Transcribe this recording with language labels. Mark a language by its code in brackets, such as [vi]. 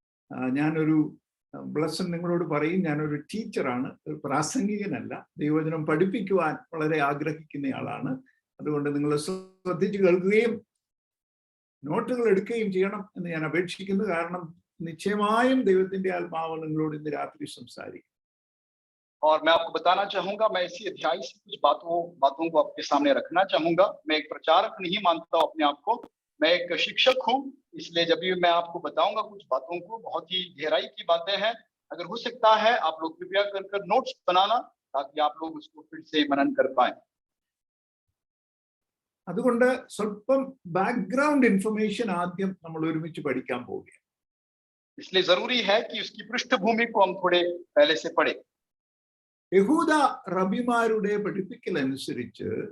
[ml] ഞാനൊരു ബ്ലസ്സൻ നിങ്ങളോട് പറയും, ഞാനൊരു ടീച്ചറാണ്, ഒരു പ്രാസംഗികനല്ല. ദൈവവചനം പഠിപ്പിക്കുവാൻ വളരെ ആഗ്രഹിക്കുന്നയാളാണ്. അതുകൊണ്ട് നിങ്ങൾ ശ്രദ്ധിച്ചു കേൾക്കുകയും നോട്ടുകൾ എടുക്കുകയും ചെയ്യണം എന്ന് ഞാൻ അപേക്ഷിക്കുന്നു. കാരണം നിശ്ചയമായും ദൈവത്തിന്റെ ആത്മാവ് നിങ്ങളോട് ഇന്ന് രാത്രി സംസാരിക്കും. [hi] और मैं आपको बताना चाहूंगा, मैं इसी अध्याय से कुछ बातों को आपके सामने रखना चाहूंगा। मैं एक प्रचारक नहीं मानता हूं अपने आप को, मैं एक शिक्षक हूं। इसलिए जब भी मैं आपको बताऊंगा कुछ बातों को, बहुत ही गहराई की बातें हैं। अगर हो सकता है आप लोग कृपया कर नोट्स बनाना, ताकि आप लोग उसको फिर से मनन कर पाए। [ml] അതുകൊണ്ട് സ്വല്പം ബാക്ക്ഗ്രൗണ്ട് ഇൻഫർമേഷൻ ആദ്യം നമ്മൾ ഒരുമിച്ച് പഠിക്കാൻ പോവുകയാണ്. [hi] इसलिए जरूरी है कि उसकी पृष्ठभूमि को हम थोड़े पहले से पढ़े। [ml] യഹൂദ റബിമാരുടെ പഠിപ്പിക്കൽ അനുസരിച്ച്